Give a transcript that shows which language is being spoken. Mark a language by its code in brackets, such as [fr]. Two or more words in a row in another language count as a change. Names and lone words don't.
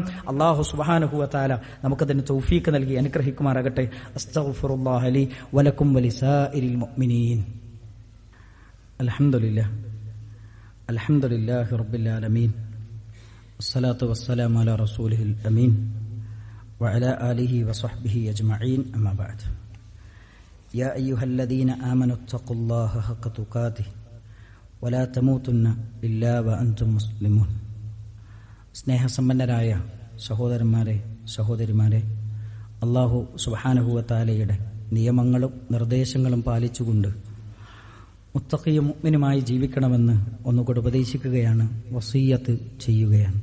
[ar] الله سبحانه وتعالى [ml] നമുക്കതിന് തൗഫീഖ് നൽകി അനുഗ്രഹിക്കുമാറാകട്ടെ. [ar] أستغفر الله لي ولكم ولسائر المؤمنين. الحمد لله رب العالمين. والصلاة والسلام على رسوله الأمين وعلى آله وصحبه أجمعين. أما بعد، يا أيها الذين آمنوا اتقوا الله حق تقاته ولا تموتن إلا وأنتم مسلمون. [ml] സ്നേഹസമ്പന്നരായ സഹോദരന്മാരെ, സഹോദരിമാരെ, [ar] الله سبحانه وتعالى [ml] നിയമങ്ങളും നിർദ്ദേശങ്ങളും പാലിച്ചുകൊണ്ട് മുത്തഖിയും മുഅ്മിനുമായി ജീവിക്കണമെന്ന് ഒന്നുകൂടി ഉപദേശിക്കുകയാണ്, വസിയ്യത്ത് ചെയ്യുകയാണ്.